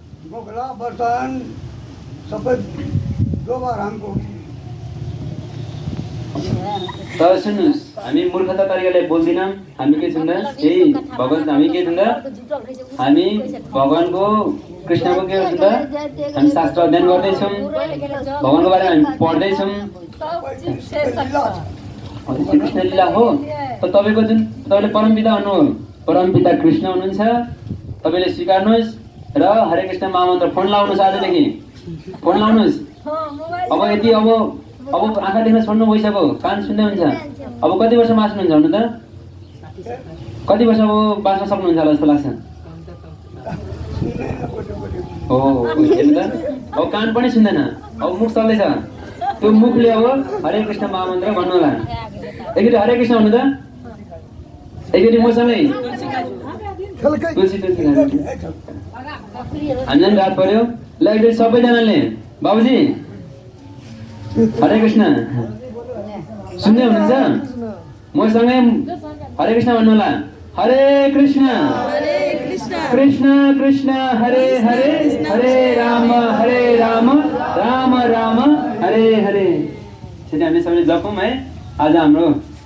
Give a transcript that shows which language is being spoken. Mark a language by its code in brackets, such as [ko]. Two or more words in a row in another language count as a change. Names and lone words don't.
[ne] तर सुन्नुहोस् हामी मूर्खता तरिकाले बोल्दैनौँ हामी के छौँ त यही भगवान हामी के छौँ त हामी भगवानको कृष्णको के छौँ त हामी शास्त्र अध्ययन गर्दैछौँ भगवानको बारेमा हामी पढ्दैछौँ कृष्ण लीला हो त तपाईँको जुन तपाईँले परमपिता हुनु परमपिता कृष्ण हुनुहुन्छ तपाईँले स्वीकार्नुहोस् र हरे कृष्ण महामन्त्र फोन लाउनुहोस् आजदेखि फोन लाउनुहोस् अब यति अब आँखा देख्न छोड्नु भइसक्यो कान सुन्दै हुन्छ अब कति वर्ष बाँच्नुहुन्छ भन्नु त कति वर्ष अब बाँच्न सक्नुहुन्छ होला जस्तो लाग्छ हो हेर्नु त अब कान पनि सुन्दैन अब मुख चल्दैछ त्यो मुखले अब हरे कृष्ण महामन्त्र भन्नु होला। एकचोटि हरे कृष्ण भन्नु त, एकचोटि मसँगै तुलसी तुलसी हामीलाई रात पर्यो ल। एकचोटि सबैजनाले बाबुजी हरे कृष्ण सुन्दै हुनुहुन्छ? मसँगै हरे कृष्ण भन्नु होला। हरे कृष्ण कृष्ण कृष्ण हरे हरे, हरे राम राम राम हरे हरे। त्यसरी हामी सबैले जपौँ है। आज हाम्रो